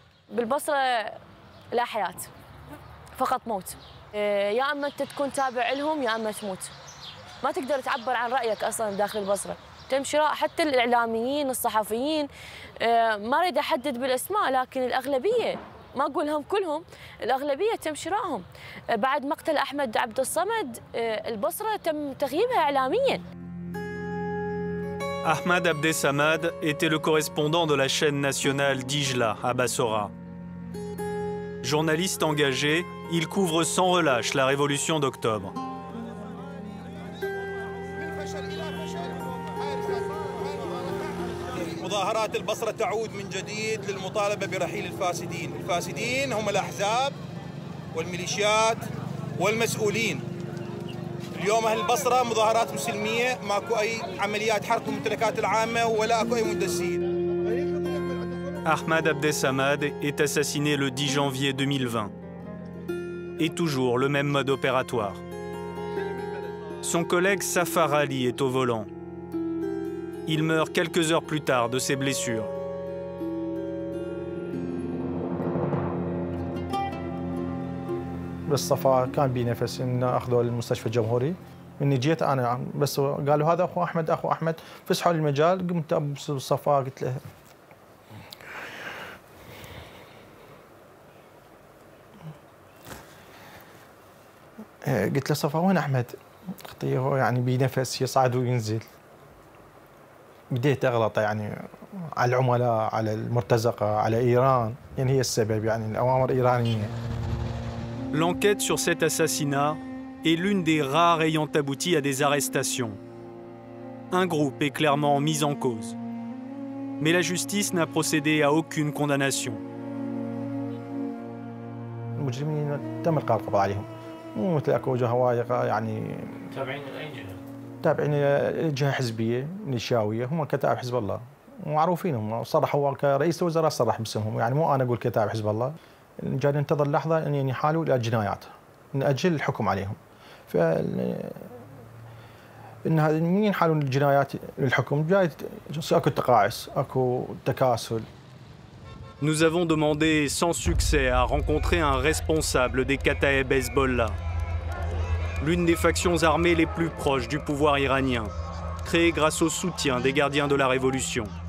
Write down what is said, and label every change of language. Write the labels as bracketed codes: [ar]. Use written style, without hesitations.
[ar] بالبصرة لا حياة فقط موت، يا اما انت تكون تابع لهم يا اما تموت، ما تقدر تعبر عن رايك اصلا داخل البصره، تم شراء حتى الاعلاميين الصحفيين، ما اريد احدد بالاسماء لكن الاغلبيه ما اقولهم كلهم، الاغلبيه تم شرائهم. بعد مقتل احمد عبد الصمد البصره تم تغييبها اعلاميا. [fr] Ahmad Abdesamad était le correspondant de la chaîne nationale Dijla à Bassora. Journaliste engagé, il couvre sans relâche la révolution d'octobre. [ar] مظاهرات البصرة تعود من جديد للمطالبة برحيل الفاسدين. الفاسدين هم الأحزاب والميليشيات والمسؤولين. اليوم أهل البصرة مظاهرات مسلمية، ماكو أي عمليات حرق الممتلكات العامة ولا أكو أي مدسين. [fr] Ahmad Abdessamad est assassiné le 10 janvier 2020. Et toujours le même mode opératoire. Son collègue Safar Ali est au volant. Il meurt quelques heures plus tard de ses blessures. [ar] بس صفا كان بي نفس إن أخذوه للمستشفى الجمهوري. إني جيت أنا بس قالوا هذا أخو أحمد أخو أحمد، فسحوا لي المجال، قمت أبص صفا قلت له صفا وين أحمد؟ أختي هو يعني بنفس يصعد وينزل. بديت أغلط يعني على العملاء، على المرتزقة، على إيران، يعني هي السبب، يعني الأوامر إيرانية. [fr] L'enquête sur cet assassinat est l'une des rares ayant abouti à des arrestations. Un groupe est clairement mis en cause. Mais la justice n'a procédé à aucune condamnation. [ar] المجرمين تم إلقاء القبض عليهم. مو مثل اكو هوايه يعني تابعين لاي جهه؟ تابعين لجهه حزبيه نشاويه، هم كتائب حزب الله معروفين، هم صرحوا كرئيس الوزراء صرح باسمهم، يعني مو انا اقول كتائب حزب الله. جاي ننتظر لحظه ان ينحالوا الى جنايات ناجل الحكم عليهم. ف ان هذا من ينحالوا الجنايات للحكم جاي اكو تقاعس، اكو تكاسل. [fr] Nous avons demandé sans succès à rencontrer un responsable des Kataeb Hezbollah, l'une des factions armées les plus proches du pouvoir iranien, créée grâce au soutien des gardiens de la révolution.